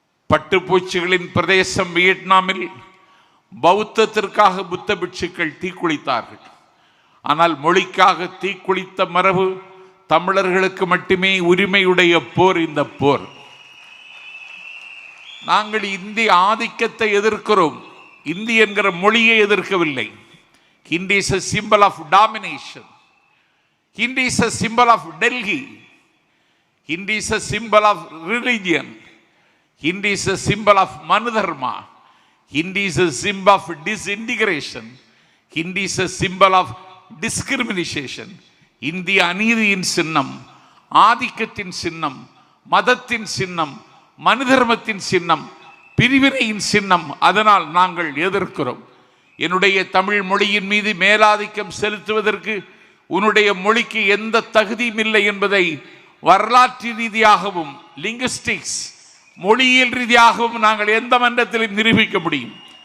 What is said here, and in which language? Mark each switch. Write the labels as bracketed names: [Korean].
[Tamil] பட்டுப்பூச்சிகளின் பிரதேசம் வியட்நாமில் பௌத்தத்திற்காக புத்த பிட்சுக்கள் தீக்குளித்தார்கள். ஆனால் மொழிக்காக தீக்குளித்த மரபு தமிழர்களுக்கு மட்டுமே உரிமையுடைய போர் இந்த போர். நாங்கள் இந்திய ஆதிக்கத்தை எதிர்க்கிறோம், இந்தி என்கிற மொழியை எதிர்க்கவில்லை. [English] Hindi is a symbol of domination. Hindi is a symbol of Delhi. Hindi is a symbol of religion. Hindi is a symbol of Manudharma. Hindi is a symbol of disintegration. Hindi is a symbol of discrimination. [Tamil] இந்திய அநீதியின் சின்னம், ஆதிக்கத்தின் சின்னம், மதத்தின் சின்னம், மனுதர்மத்தின் சின்னம், பிரிவினையின் சின்னம். அதனால் நாங்கள் எதிர்க்கிறோம். என்னுடைய தமிழ் மொழியின் மீது மேலாதிக்கம் செலுத்துவதற்கு உன்னுடைய மொழிக்கு எந்த தகுதியும் இல்லை என்பதை வரலாற்று ரீதியாகவும் லிங்குஸ்டிக்ஸ் மொழியியல் ரீதியாகவும் நாங்கள் எந்த மன்றத்திலும் நிரூபிக்க முடியும்.